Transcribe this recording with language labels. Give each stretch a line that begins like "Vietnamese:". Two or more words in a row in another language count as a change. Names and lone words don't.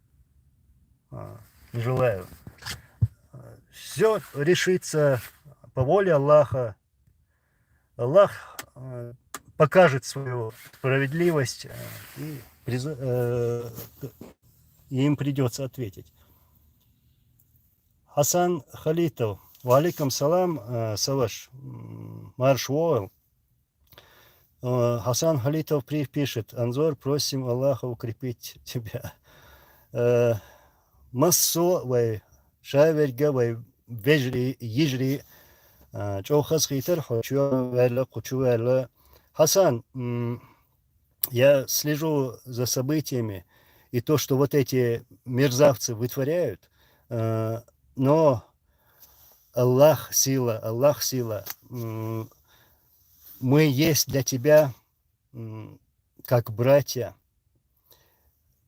Russian: Не желаю. Все решится по воле Аллаха. Аллах покажет свою справедливость, и им придется ответить. Хасан Халитов.
Arabic: وعليكم السلام,
Russian: Саваш. Маршуол. Хасан Халитов пишет: Анзор, просим Аллаха укрепить тебя.
Chechen: Массо вай шаверга вай вежри ежри чохас хитер хочуэла.
Russian: Хасан, я слежу за событиями и то, что вот эти мерзавцы вытворяют, но Аллах сила. Мы есть для тебя как братья.